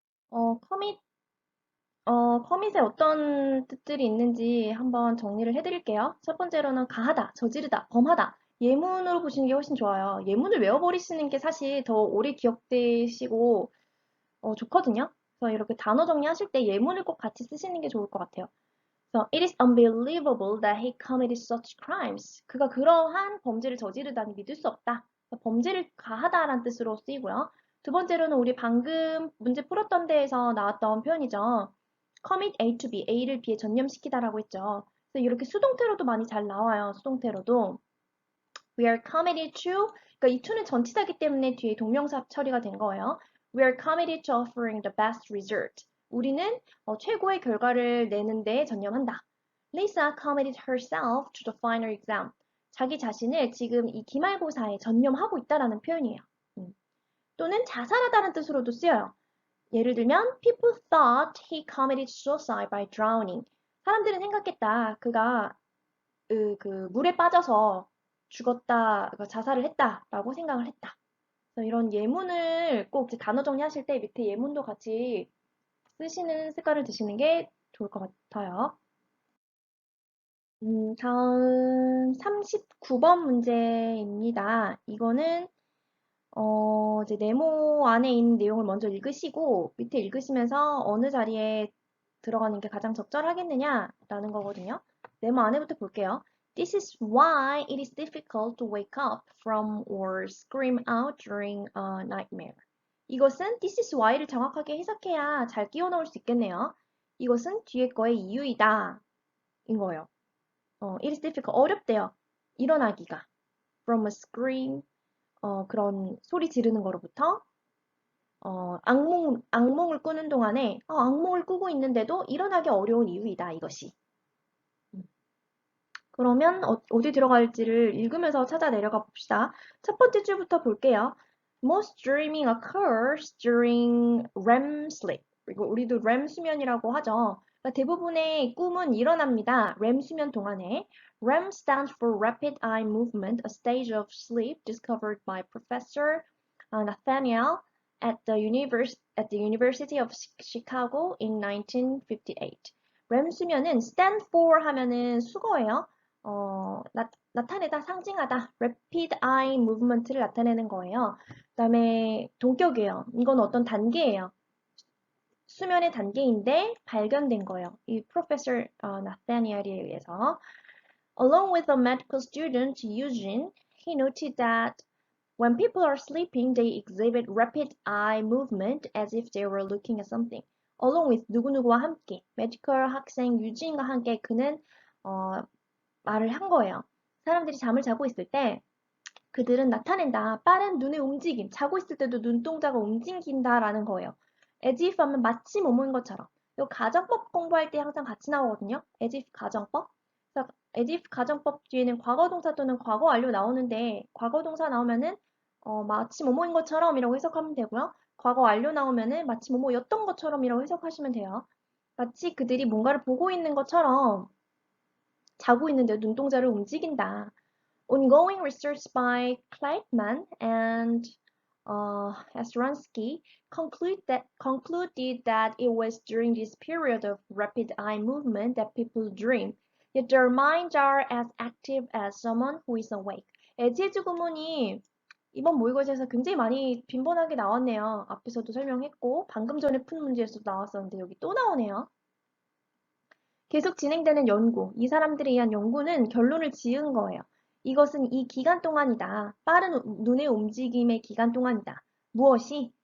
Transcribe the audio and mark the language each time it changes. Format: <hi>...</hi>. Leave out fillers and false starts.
<ko>커밋 커밋에 어떤 뜻들이 있는지 한번 정리를 해드릴게요. 첫 번째로는 가하다, 저지르다, 범하다. 예문으로 보시는 게 훨씬 좋아요. 예문을 외워버리시는 게 사실 더 오래 기억되시고 좋거든요. 그래서 이렇게 단어 정리하실 때 예문을 꼭 같이 쓰시는 게 좋을 것 같아요. 그래서</ko> <en>It is unbelievable that he committed such crimes.</en> <ko>그가 그러한 범죄를 저지르다니 믿을 수 없다. 범죄를 가하다라는 뜻으로 쓰이고요. 두 번째로는 우리 방금 문제 풀었던 데에서 나왔던 표현이죠.</ko> <en>commit A to B,</en> <ko>A를 B에 전념시키다라고 했죠. 그래서 이렇게 수동태로도 많이 잘 나와요. 수동태로도.</ko> <en>We are committed to,</en> <ko>그러니까 이 to는 전치사기 때문에 뒤에 동명사 처리가 된 거예요.</ko> <en>We are committed to offering the best result.</en> <ko>우리는 최고의 결과를 내는 데 전념한다.</ko> <en>Lisa committed herself to the final exam.</en> <ko>자기 자신을 지금 이 기말고사에 전념하고 있다라는 표현이에요. 또는 자살하다는 뜻으로도 쓰여요. 예를 들면</ko> <en>people thought he committed suicide by drowning.</en> <ko>사람들은 생각했다. 그가 그 물에 빠져서 죽었다, 자살을 했다라고 생각을 했다. 그래서 이런 예문을 꼭 단어 정리하실 때 밑에 예문도 같이 쓰시는 습관을 드시는 게 좋을 것 같아요. 다음 39번 문제입니다. 이거는 이제 네모 안에 있는 내용을 먼저 읽으시고 밑에 읽으시면서 어느 자리에 들어가는 게 가장 적절하겠느냐라는 거거든요. 네모 안에부터 볼게요.</ko> <en>This is why it is difficult to wake up from or scream out during a nightmare.</en> <ko>이것은</ko> <en>this is why</en> <ko>를 정확하게 해석해야 잘 끼워 넣을 수 있겠네요. 이것은 뒤에 거의 이유이다. 인 거예요.</ko> <en>it is difficult.</en> <ko>어렵대요. 일어나기가.</ko> <en>From a scream.</en> <ko>그런 소리 지르는 거로부터 악몽을 꾸는 동안에 악몽을 꾸고 있는데도 일어나기 어려운 이유이다, 이것이. 그러면 어디 들어갈지를 읽으면서 찾아 내려가 봅시다. 첫 번째 줄부터 볼게요.</ko> <en>Most dreaming occurs during REM sleep.</en> <ko>그리고 우리도 REM 수면이라고 하죠. 그러니까 대부분의 꿈은 일어납니다. REM 수면 동안에.</ko> <en>REM stands for Rapid Eye Movement, a stage of sleep discovered by Professor Nathaniel at the University of Chicago in 1958.</en> <ko>REM 수면은</ko> <en>stand for</en> <ko>하면은 수거예요. 나타내다, 상징하다,</ko> <en>rapid eye movement</en> <ko>를 나타내는 거예요. 그 다음에 동격이에요. 이건 어떤 단계예요. 수면의 단계인데 발견된 거예요. 이 프로페서 나타니엘에 의해서.</ko> <en>Along with a medical student, Eugene, he noted that When people are sleeping, they exhibit rapid eye movement as if they were looking at something. Along with</en> <ko>누구누구와 함께, medical 학생 유진과 함께 그는 말을 한 거예요. 사람들이 잠을 자고 있을 때 그들은 나타낸다. 빠른 눈의 움직임. 자고 있을 때도 눈동자가 움직인다라는 거예요.</ko> <en>as if</en> <ko>하면 마치 뭐뭐인 것처럼. 이 가정법 공부할 때 항상 같이 나오거든요. as if 가정법. 그래서 as if 가정법 뒤에는 과거 동사 또는 과거 완료 나오는데 과거 동사 나오면은 마치 뭐뭐인 것처럼이라고 해석하면 되고요. 과거 완료 나오면은 마치 뭐뭐였던 것처럼이라고 해석하시면 돼요. 마치 그들이 뭔가를 보고 있는 것처럼 자고 있는데 눈동자를 움직인다.</ko> <en>Ongoing research by Kleitman and Astransky concluded that it was during this period of rapid eye movement that people dream. Yet their minds are as active as someone who is awake.</en> <ko>에지에즈 구문이 이번 모의고사에서 굉장히 많이 빈번하게 나왔네요. 앞에서도 설명했고 방금 전에 푼 문제에서도 나왔었는데 여기 또 나오네요. 계속 진행되는 연구, 이 사람들에 의한 연구는 결론을 지은 거예요. 이것은 이 기간 동안이다. 빠른 눈의 움직임의 기간 동안이다. 무엇이?</ko>